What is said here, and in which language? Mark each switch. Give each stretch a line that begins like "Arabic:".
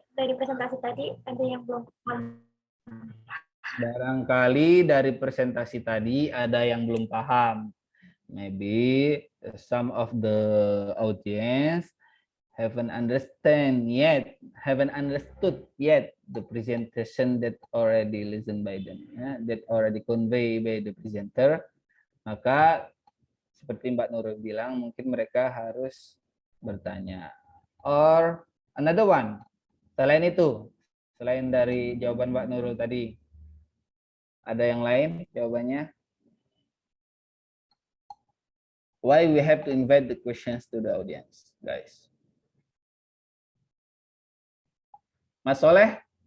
Indonesian: dari presentasi tadi ada yang belum paham. Barangkali dari presentasi tadi ada yang belum paham.
English: Maybe some of the audience haven't understood yet the presentation that already listened by them, that already conveyed by the presenter.
Indonesian: Maka seperti Mbak Nurul bilang, mungkin mereka harus bertanya.
English: Or another one,
Indonesian: selain itu, selain dari jawaban Mbak Nurul tadi, ada yang lain jawabannya?
English: Why we have to invite the questions to the audience, guys? Mas Soleh,